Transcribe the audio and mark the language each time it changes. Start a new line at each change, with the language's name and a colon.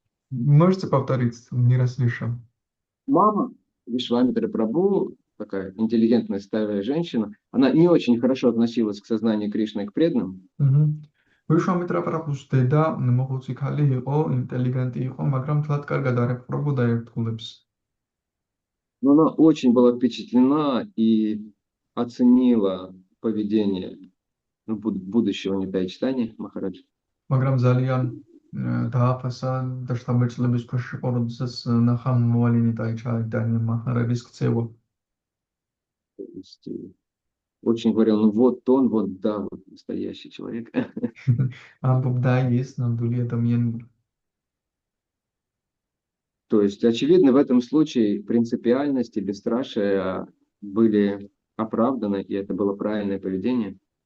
Russian: Можете повторить, не расслышал? Мама Вишвамитра Прабху, такая интеллигентная старая женщина, она не очень хорошо относилась к сознанию Кришны и к преданным.
Georgian: ვიშვამიტრა პრაბჰუს დედა მოხუცი ქალი იყო, ინტელიგენტი იყო, მაგრამ თლად კარგად არ ეპყრობოდა ერთგულებს.
Russian: Но она очень была впечатлена и оценила поведение будущего Нитай Чайтаньи Махараджа.
Georgian: მაგრამ ძალიან დააფასა და შთაბეჭდილების ქვეშ იყო, როდესაც ნახა მომავალი ნიტაი ჩაიტანია მაჰარაჯის ქცევა.
Russian: То есть, очень говорил, ну вот он, вот да, вот настоящий человек.
Georgian: ამბობდა ის ნამდვილი ადამიანი.
Russian: То есть, очевидно, в этом случае принципиальность и бесстрашие были оправданы, и это было правильное поведение.